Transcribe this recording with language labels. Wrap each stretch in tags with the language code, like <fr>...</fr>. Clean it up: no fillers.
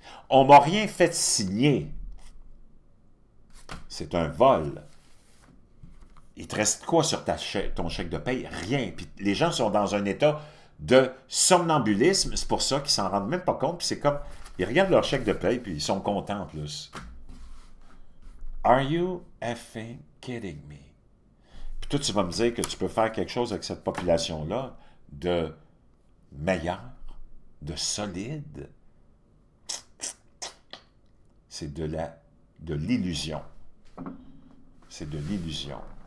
<fr>On ne m'a rien fait signer. C'est un vol. Il te reste quoi sur ton chèque de paye? Rien. Puis les gens sont dans un état de somnambulisme. C'est pour ça qu'ils s'en rendent même pas compte. Puis c'est comme, ils regardent leur chèque de paye, puis ils sont contents en plus.</fr> <en>Are you effing kidding me?</en> <fr>Puis toi, tu vas me dire que tu peux faire quelque chose avec cette population-là de meilleur, de solide. C'est de l'illusion. C'est de l'illusion.</fr>